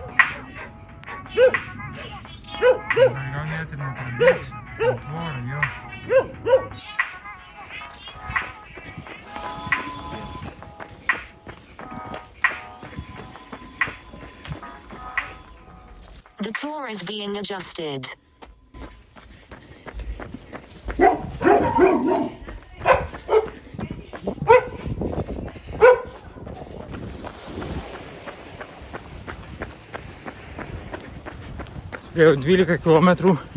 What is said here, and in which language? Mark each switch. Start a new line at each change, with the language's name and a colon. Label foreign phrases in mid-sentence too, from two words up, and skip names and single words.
Lithuanian: Gal net ir nepabėgsiu. Tvorą, jo.
English: The tour is being adjusted.
Lithuanian: Jau 12 kilometrų.